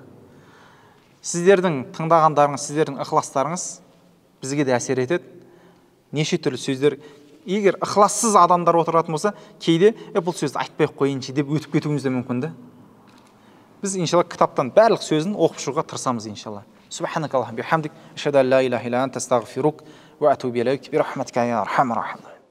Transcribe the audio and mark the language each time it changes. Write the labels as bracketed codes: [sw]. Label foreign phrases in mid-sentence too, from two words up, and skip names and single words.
[kk] Сіздердің тыңдағандарыңыз, сіздердің ықыластарыңыз бізге де әсер етеді. Неше түрлі сөздер, егер ықылассыз адамдар отыратын болса, кейде бұл сөзді айтпай қойыншы деп өтіп кетуіміз де мүмкін де. Biz inşallah kitaptan bарлық сөзін оқып шығуға тырысамыз иншалла. [ar] سبحانك اللهم وبحمدك أشهد أن لا إله إلا أنت أستغفرك وأتوب إليك برحمتك يا أرحم الراحمين.